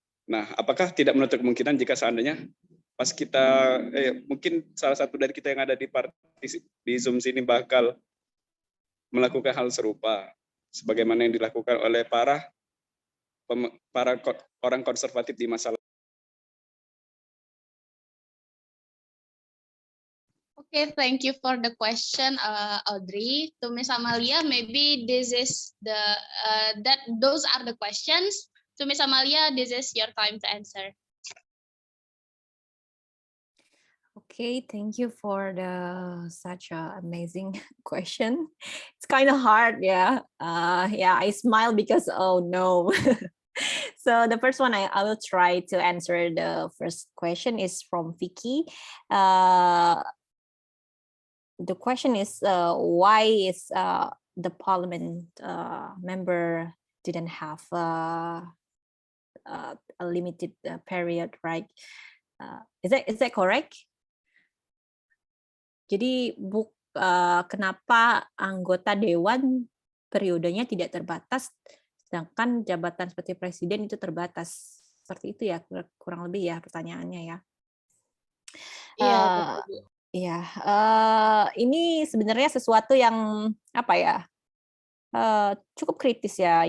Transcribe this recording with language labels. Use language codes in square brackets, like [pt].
[id] Nah, apakah tidak menutup kemungkinan jika seandainya pas kita mungkin salah satu dari kita yang ada di Zoom sini bakal melakukan hal serupa sebagaimana yang dilakukan oleh para orang konservatif di masa lalu. [en] Okay, thank you for the question, Audrey. To Miss Amalia, maybe this is those are the questions. To Miss Amalia, this is your time to answer. Okay, thank you for such a amazing question. It's kind of hard, yeah. Yeah, I smile because oh no. So the first one I will try to answer. The first question is from Vicky. The question is why is the parliament member didn't have a limited period, right? Is that correct? [id] Jadi kenapa anggota dewan periodenya tidak terbatas, sedangkan jabatan seperti presiden itu terbatas. Seperti itu ya, kurang lebih ya pertanyaannya ya. Iya, betul, Bu. Iya, ini sebenarnya sesuatu yang apa ya, cukup kritis ya.